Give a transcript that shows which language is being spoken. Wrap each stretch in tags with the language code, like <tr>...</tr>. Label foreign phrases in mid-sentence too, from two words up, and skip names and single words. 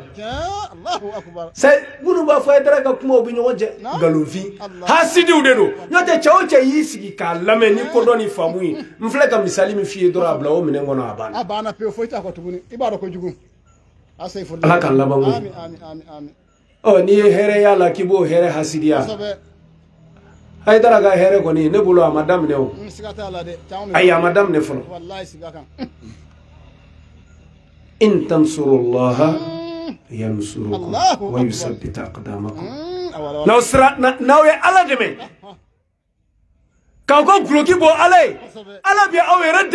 <ar>الله أكبر</ar> <bm>c'est minnu b'a fɔ Haidara ka kumaw bɛ ɲɔgɔn cɛ nkalonfin hasidiw de don n'o tɛ cɛ o cɛ y'i sigi k'a lamɛn ni ko dɔ ni faamu ye n filɛ ka misali min f'i ye dɔrɔn a bila o minɛn kɔnɔ a banna a banna pewu foyi t'a kɔ tuguni i b'a dɔn kojugu a se fɔ ala k'an laban ko amin amin amin amin ɔ n'i ye hɛrɛ y'a la k'i b'o hɛrɛ hasidiya Haidara ka hɛrɛ kɔni ne bolo a ma daminɛ o siga t'a la dɛ ayi a ma daminɛ fɔlɔ wallahi siga kan</bm> <ar>إن تنصروا الله ينصركم ويثبت أقدامكم</ar> <bm>n'aw ye ala dɛmɛ k'aw ka guloki bɔ ala ye ala bɛ aw yɛrɛ</bm>